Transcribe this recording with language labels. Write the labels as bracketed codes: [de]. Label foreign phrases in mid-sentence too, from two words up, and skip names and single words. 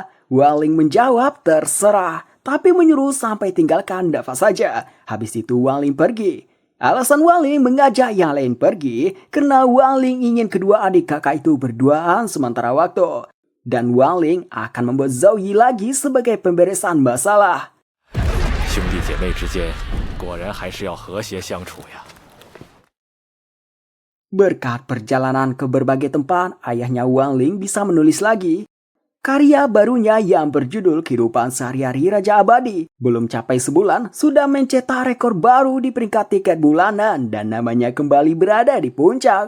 [id] Waling menjawab terserah, tapi menyuruh sampai tinggalkan Dava saja. Habis itu Waling pergi. Alasan Waling mengajak yang lain pergi karena Waling ingin kedua adik kakak itu berduaan sementara waktu. Dan Waling akan membuat Zhou Yi lagi sebagai pemberesan masalah. [zh] 兄弟姐妹之间，果然还是要和谐相处呀。 [id] Berkat perjalanan ke berbagai tempat, ayahnya Wang Ling bisa menulis lagi. Karya barunya yang berjudul Kehidupan Sehari-hari Raja Abadi belum capai sebulan sudah mencetak rekor baru di peringkat tiket bulanan dan namanya kembali berada di puncak.